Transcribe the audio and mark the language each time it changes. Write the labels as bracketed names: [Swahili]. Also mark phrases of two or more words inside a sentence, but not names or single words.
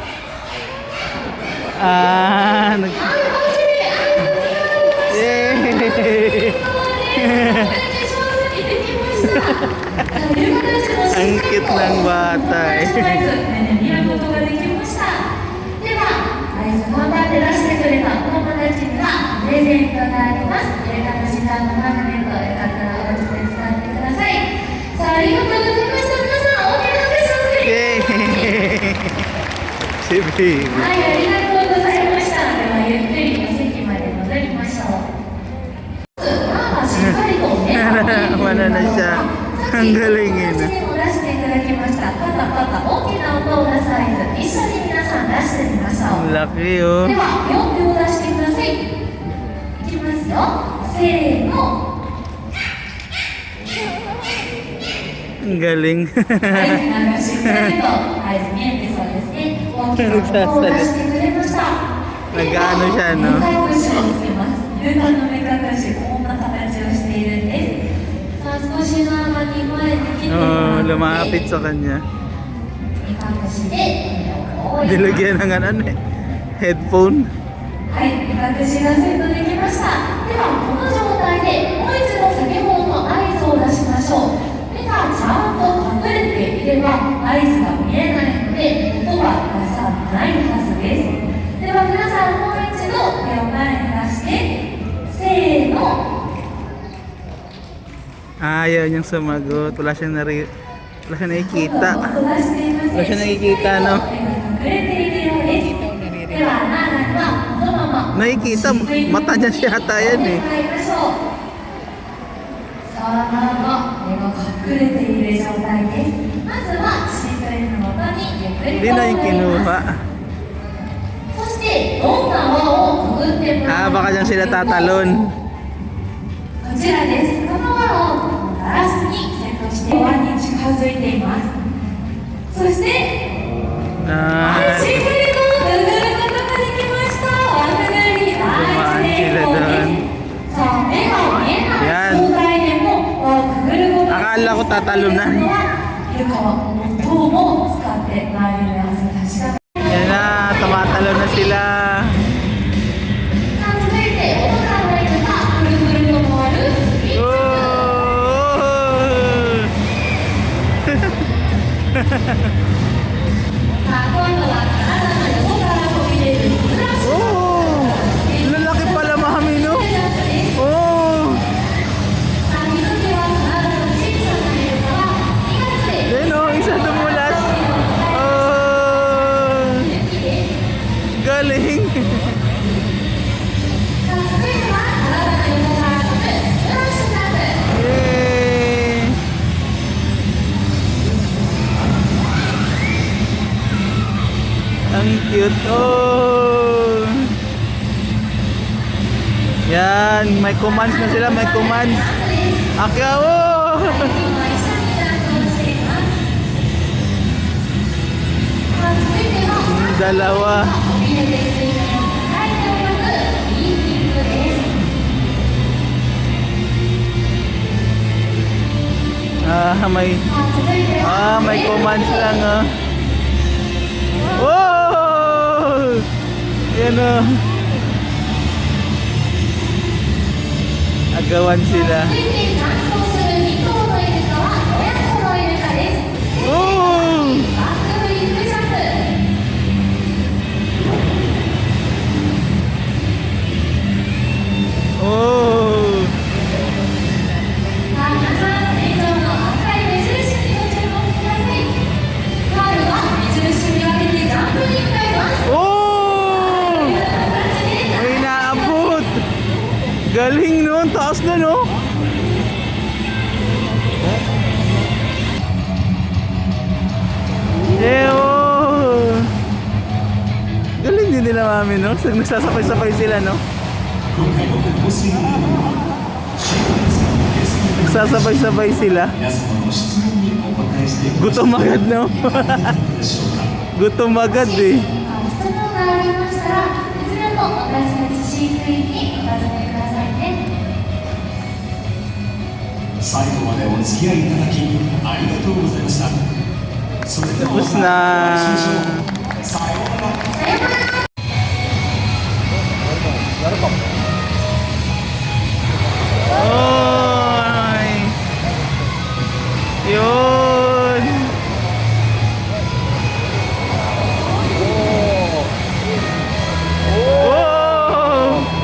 [Filipino] Ah, nag... [Japanese] はい、おしり、 Yay! [Filipino] Ang cute ng bata eh. [Japanese] 見ることができました。では、頑張って出してくれたお友達にはプレゼントがあります。私がマグネットよかったらお家で使ってください。さあ、ありがとうございました。皆さん、大きな拍手をくれ。 [Filipino] Yay! Si baby. [Japanese] はい、ありがとうございました。では、ゆっくりお席まで戻りましょう。まあ、しっかりとね、 [Filipino] Wala na siya. Ang galing eh, no? [Japanese] 出していただきました。パタパタ大きな音を出す合図、一緒に皆さん出してみましょう。 [Filipino] Laki oh. [Japanese] では、両手を出してください。いきますよ。せーの。 [Filipino] Ang galing. [Japanese] はい、なんかしっかりと合図見えてそうですね。大きな音を出してくれました。 [Filipino] Nag-ano siya, no? [Japanese] 目隠しをつけます。ルカの目隠し、こんな形をしているんです。さあ、少しの間に前に来てもら Oh, って、 [Filipino] lumapit sa kanya. [Japanese] 目隠しでこうやって [Filipino] Nilagyan ng ano eh. Headphone. [Japanese] はい、目隠しがセットできました。では、この状態でもう一度先ほどの合図を出しましょう。目がちゃんと隠れていれば合図が見えないので音は出さないはずです。では皆さん、もう一度手を前に出してせーの。 [Filipino] Ayaw niyang sumagot. Wala siyang wala siyang nakikita. [Japanese] 音出していません。 [Filipino] Wala siyang nakikita, no? [Japanese] 目が隠れているようです。では、ナーナにはこのまま [Filipino] Nakikita. Mata niya siya ata yan eh. [Japanese] さあ、ナーナ、目が隠れている状態です。まずは飼育員のもとにゆっくり [Filipino] Hindi [Japanese] と [Filipino] na yung kinuha. [Japanese] そしてどんな輪をくぐってもら Ah, う [Filipino] baka dyan sila tatalon. [Japanese] こちらです。この輪をガラスにセットして輪に近づいています。そして、 Ah, しっかりとくぐることができました。輪くぐり大成功です。さあ、目が見えない状態でも輪をくぐることが [Filipino] akala ko tatalunan. [Japanese] イルカは音も使って周りの様子を確かめ [Filipino] Yan na, tumatalon na sila. [Japanese] さあ、続いて音が鳴るかくるくると回るスピン。さあ、今度は体の横から飛び出るフラッシュ。 [Filipino] Oh! Lalaki pala, mami, no? Oh! [Japanese] さあ、一つは体の小さなイルカは2月で [Filipino] Yan oh, isa dumulas. Oh! Galing! [Japanese] さあ、続いては体の横から飛ぶフラッシュジャンプ。 [Filipino] Yay! Ang cute. Oh! Yan, may commands na sila, may commands. Akya, oh! [Japanese] 今一緒にダンスをしています。さあ、続いては [Filipino] Dalawa. [Japanese] 飛び出て水面を高いと泳ぐリーピングです。 [Filipino] Ah, may [Japanese] さあ、続いては [Filipino] may commands lang ah. Oh! Yan oh. Agawan sila. [Japanese] 続いてジャンプをする2頭のイルカは親子のイルカです。 Oh! バックフリップジャンプ。 Oh! さあ、皆さん、天井の赤い目印にご注目ください。カールは目印に当ててジャンプに向かいます。 Oh! こんな形で [Filipino] May naabot! Galing nun! Taas na no? oh! Galing din nila mami no? Nagsasabay-sabay sila no? [Japanese] 今回のカゴスイレディオは飼育員さんのゲストの [Filipino] Nagsasabay-sabay sila. [Japanese] 皆様の質問にお答えしていきましょう。 [Filipino] Gutom agad no? [Japanese] いかがでしょうか。 [Filipino] Gutom agad eh. [Japanese] 質問がありましたら、いつでも私たち飼育員にお尋ねくださいね。最後までお付き合いいただきありがとうございました。それではま [Filipino] Tapos [Japanese] た [Filipino] na. [Japanese] お会いしましょう。さようなら。 Oy! [Filipino] Yun! Oh!